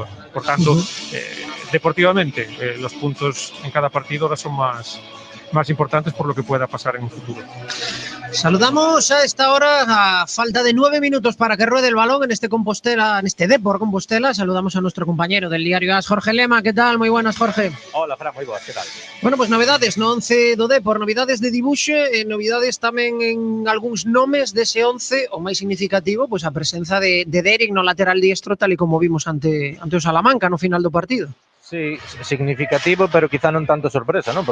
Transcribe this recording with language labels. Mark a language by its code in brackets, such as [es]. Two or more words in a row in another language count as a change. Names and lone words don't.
[es] Por tanto, deportivamente, los puntos en cada partido ahora son más importantes por lo que pueda pasar en un futuro. Saludamos a esta hora, a falta de 9 minutos para que ruede el balón en este Depor Compostela. Saludamos a nuestro compañero del diario AS, Jorge Lema. ¿Qué tal? Muy buenas, Jorge. Hola, Fran, [gl] moi boas, que tal? Bueno, pues novedades no 11 do Depor, novidades de dibuxe, novidades tamén en algúns nomes dese 11, o máis significativo, pois a presenza de Derek no lateral diestro, tal e como vimos ante o Salamanca no final do partido. Sí, significativo, pero quizá non tanto sorpresa, ¿no?